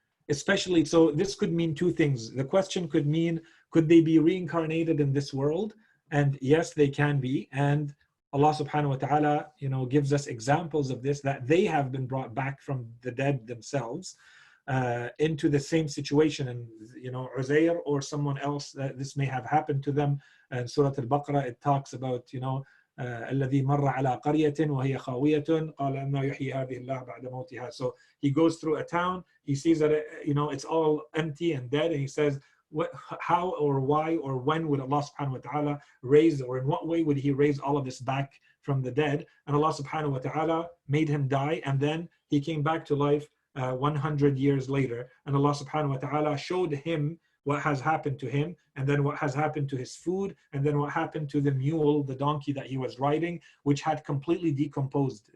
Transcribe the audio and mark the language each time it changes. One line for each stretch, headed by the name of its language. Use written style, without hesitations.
English: Especially, so this could mean two things. The question could mean, could they be reincarnated in this world? And yes, they can be. And Allah subhanahu wa ta'ala, gives us examples of this, that they have been brought back from the dead themselves into the same situation. And, Uzair or someone else, this may have happened to them. And Surah Al-Baqarah, it talks about,
Arabic: الذي مر على قرية وهي خاوية قال أن يحيي هذه الله بعد موتها.
English: So he goes through a town, he sees that it's all empty and dead, and he says, how or why or when would Allah subhanahu wa ta'ala raise, or in what way would he raise all of this back from the dead? And Allah subhanahu wa ta'ala made him die, and then he came back to life 100 years later, and Allah subhanahu wa ta'ala showed him what has happened to him, and then what has happened to his food, and then what happened to the mule, the donkey that he was riding, which had completely decomposed.